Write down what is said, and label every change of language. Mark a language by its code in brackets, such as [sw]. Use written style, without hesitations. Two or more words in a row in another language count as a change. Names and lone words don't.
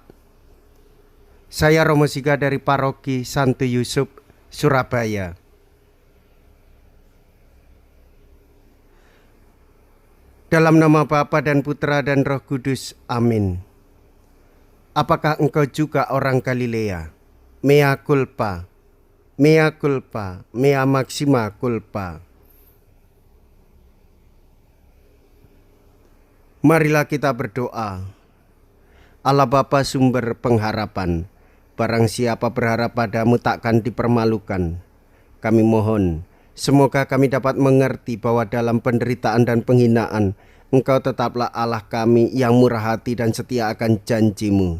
[id] Saya Romo Siga dari Paroki Santo Yusuf, Surabaya. Dalam nama Bapa dan Putra dan Roh Kudus, amin. Apakah engkau juga orang Galilea? [la] Mea culpa, mea culpa, mea maxima culpa. [id] Marilah kita berdoa. Allah Bapa sumber pengharapan, barang siapa berharap padamu takkan dipermalukan. Kami mohon, semoga kami dapat mengerti bahwa dalam penderitaan dan penghinaan, Engkau tetaplah Allah kami yang murah hati dan setia akan janjimu.